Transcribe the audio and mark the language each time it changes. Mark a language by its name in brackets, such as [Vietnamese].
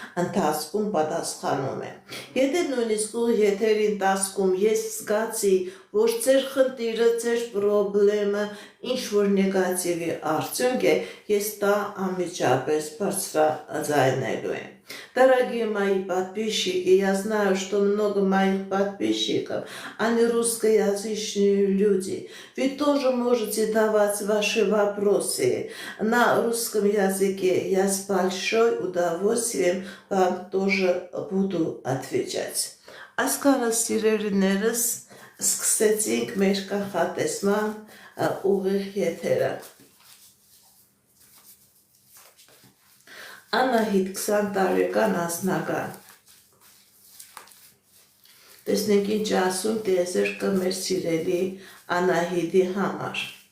[Armenian] ընթացքում պատասխանում եմ։ Եթե նույնիսկ ուղի եթերի ընթացքում ես զգացի, որ ձեր խնդիրը, ձեր պրոբլեմը ինչ-որ նեգատիվի արդյունք է, ես դա անմիջապես բարձրաձայնելու եմ։ [Russian] Дорогие мои подписчики, я знаю, что много моих подписчиков, они русскоязычные люди. Вы тоже можете давать ваши вопросы на русском языке. Я с большим удовольствием вам тоже буду отвечать. [Armenian] Այսքանը սիրելիներս սկսեցինք մեր կանխատեսման ուղիղ եթերը։ Անահիտ 20 տարեկան անձնական։ Տեսնենք ինչ ասում տիեզերքը մեր սիրելի Անահիտի համար։